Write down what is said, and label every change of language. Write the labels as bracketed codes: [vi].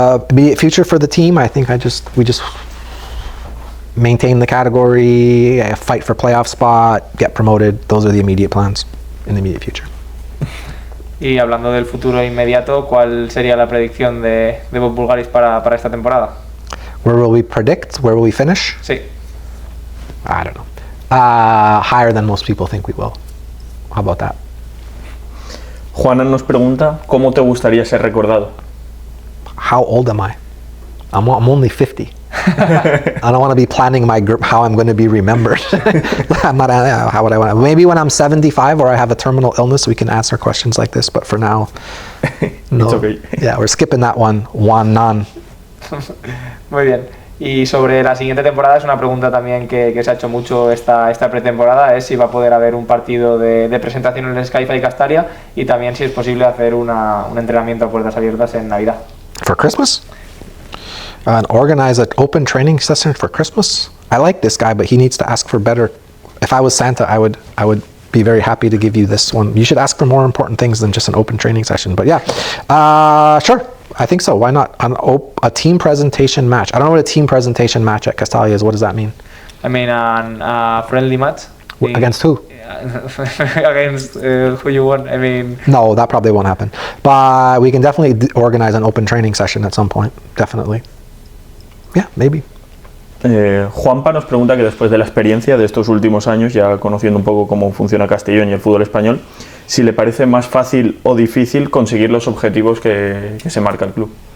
[en] Immediate future for the team, I think we just maintain the category, fight for playoff spot, get promoted. Those are the immediate plans in the immediate future. [es] Y hablando del futuro inmediato, ¿cuál sería la predicción de Bob Voulgaris para esta temporada? [en] Where will we predict? Where will we finish? [es] Sí. [en] I don't know. Higher than most people think we will. How about that? [es] Juana nos pregunta ¿cómo te gustaría ser recordado? [en] How old am I? I'm only 50. I don't want to be planning my group how I'm going to be remembered. I'm not. How would I want to? Maybe when I'm 75 or I have a terminal illness, we can answer questions like this. But for now, no. It's okay. Yeah, we're skipping that one. None. [es] Muy bien. Y sobre la siguiente temporada es una pregunta también que se ha hecho mucho esta pretemporada, es si va a poder haber un partido de presentación en el Sky-Fi Castalia y también si es posible hacer un entrenamiento a puertas abiertas en Navidad. [en] For Christmas? And organize an open training session for Christmas? I like this guy, but he needs to ask for better. If I was Santa, I would be very happy to give you this one. You should ask for more important things than just an open training session. But yeah, sure. I think so. Why not? A team presentation match. I don't know what a team presentation match at Castalia is. What does that mean? I mean, a friendly match. Against who? Against who you want. I mean. No, that probably won't happen. But we can definitely organize an open training session at some point. Definitely. Yeah, maybe. [es] Juanpa nos pregunta que después de la experiencia de estos últimos años, ya conociendo un poco cómo funciona Castellón y el fútbol español, si le parece más fácil o difícil conseguir los objetivos que se marca el club.